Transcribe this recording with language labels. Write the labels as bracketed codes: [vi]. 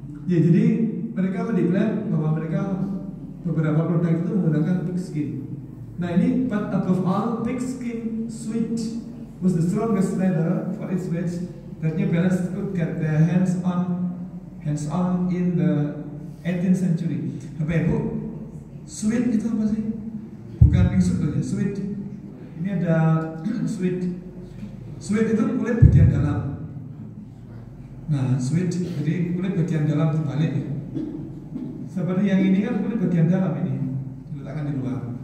[id] Ya, jadi mereka mendeklar bahwa mereka beberapa produk itu menggunakan pigskin. Nah, ini [en] but above all, pigskin suede was the strongest leather for its weight that New Balance could get their hands on in the 18th century. [id] Bapak Ibu, suede itu apa sih? Bukan pink suede ya, suede. Ini ada suede. Suede itu kulit bagian dalam. Nah, suede, jadi kulit bagian dalam terbalik ya. Seperti yang ini kan kulit bagian dalam ini diletakkan di luar.